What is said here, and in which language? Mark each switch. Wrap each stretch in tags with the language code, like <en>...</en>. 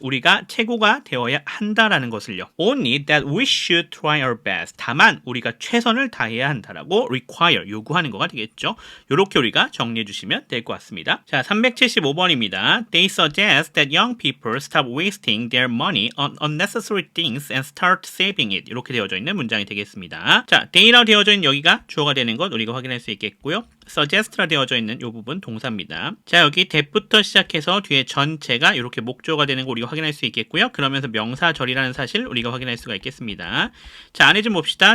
<ko>우리가 최고가 되어야 한다라는 것을요.</ko> <en>Only that we should try our best.</en> <ko>다만 우리가 최선을 다해야 한다라고 require 요구하는 거가 되겠죠. 이렇게 우리가 정리해 주시면 될 것 같습니다. 자, 375번입니다.</ko> <en>They suggest that young people stop wasting their money on unnecessary things and start saving it.</en> <ko>이렇게 되어져 있는 문장이 되겠습니다. 자, they라고 되어져 있는 여기가 주어가 되는 것 우리가 확인할 수 있겠고요. suggest라 되어져 있는 이 부분 동사입니다. 자, 여기 that부터 시작해서 뒤에 전체가 이렇게 목조가 되는 거 우리가 확인할 수 있겠고요. 그러면서 명사절이라는 사실 우리가 확인할 수가 있겠습니다. 자, 안에 좀 봅시다.</ko>